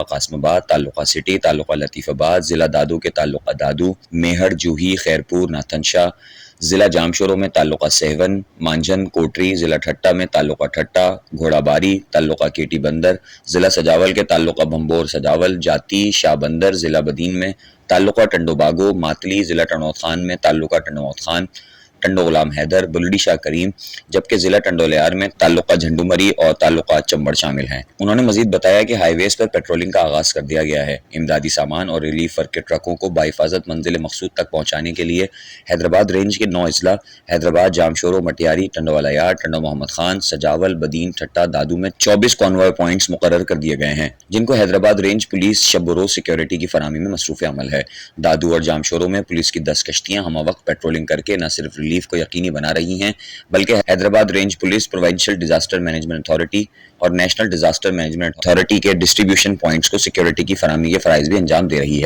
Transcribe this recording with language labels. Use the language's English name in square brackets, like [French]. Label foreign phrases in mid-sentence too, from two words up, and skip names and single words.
[Urdu] قاسم آباد، تعلقہ سٹی، تعلقہ لطیف آباد، ضلع دادو کے تعلقہ دادو، میہڑ، جوہی، خیرپور، ناتھن شاہ، ضلع جامشورو میں تعلقہ سیہون، مانجھند، کوٹری، ضلع ٹھٹہ میں تعلقہ ٹھٹہ، گھوڑاباری، تعلقہ کیٹی بندر، ضلع سجاول کے تعلقہ بھنبھور سجاول، جاتی، شاہ بندر، ضلع بدین میں تعلقہ ٹنڈوباگو، ماتلی، ضلع ٹنوت خان میں تعلقہ ٹنڈوت خان، ٹنڈو غلام حیدر، بلڑی شاہ کریم, جبکہ ضلع ٹنڈولیار میں تعلقہ جھنڈومری اور تعلقہ چمبڑ شامل ہیں. انہوں نے مزید بتایا کہ ہائی ویز پر پیٹرولنگ کا آغاز کر دیا گیا ہے. امدادی سامان اور [English] relief work [Urdu] کے ٹرکوں کو بحفاظت منزل مقصود تک پہنچانے کے لیے حیدرآباد رینج کے 9 اضلاع حیدرآباد، جامشورو، مٹیاری، ٹنڈووالا یار، ٹنڈو محمد خان، سجاول، بدین، ٹھٹہ، دادو میں 24 [English] convoy points [Urdu] مقرر کر دیے گئے ہیں، جنکو حیدرآباد رینج پولیس شب روز سیکیورٹی کی فراہمی میں مصروف عمل ہے. دادو اور جامشورو میں پولیس کی 10 کشتیاں ہم وقت پیٹرولنگ کرکے نہ صرف ریلیف کو یقینی بنا رہی ہیں، بلکہ حیدرآباد رینج پولیس، پروونشل ڈیزاسٹر مینجمنٹ اتھارٹی اور نیشنل ڈیزاسٹر مینجمنٹ اتھارٹی کے [English] distribution points [Urdu] کو سیکیورٹی کی فراہمی کے فرائض بھی انجام دے رہی ہے.